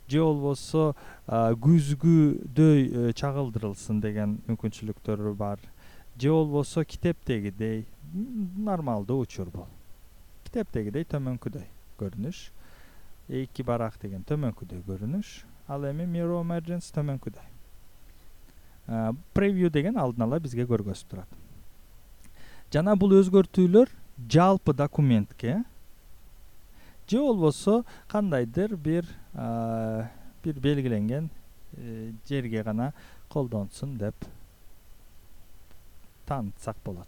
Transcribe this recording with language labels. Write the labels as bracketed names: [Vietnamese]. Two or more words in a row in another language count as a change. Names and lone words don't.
[Kyrgyz] же болбосо күзгүдөй чагылдырылсын деген мүмкүнчүлүктөр бар. Же болбосо китептегидей нормалдуу учур бул. Китептегидей төмөнкүдөй көрүнүш. Эки барак деген төмөнкүдөй көрүнүш. Ал эми [English] mirror emergence [Kyrgyz] төмөнкүдөй. Preview деген алдын ала бизге көргөзүп турат. Жана бул өзгөртүүлөр жалпы документке же болбосо кандайдыр бир белгиленген жерге гана колдонсун деп таанытсак болот.